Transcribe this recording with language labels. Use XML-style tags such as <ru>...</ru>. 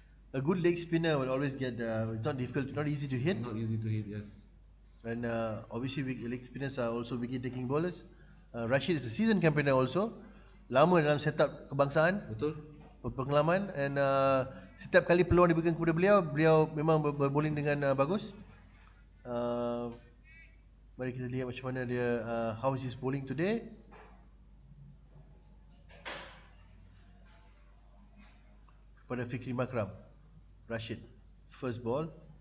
<en>A good leg spinner will always get it's not difficult, not easy to hit. Not easy to hit, yes. And obviously leg spinners are also wicket taking bowlers. Rashid is a seasoned campaigner also.</en> <ms>Lama dalam setup kebangsaan. Betul. Berpengalaman,</ms> <en>and</en> <ms>setiap kali peluang diberikan kepada beliau memang berbowling dengan bagus. Mari kita lihat macam mana dia</ms> <en>how is his bowling today.</en> <ms>Kepada Fikri Makram, Rashid, first ball.</ms>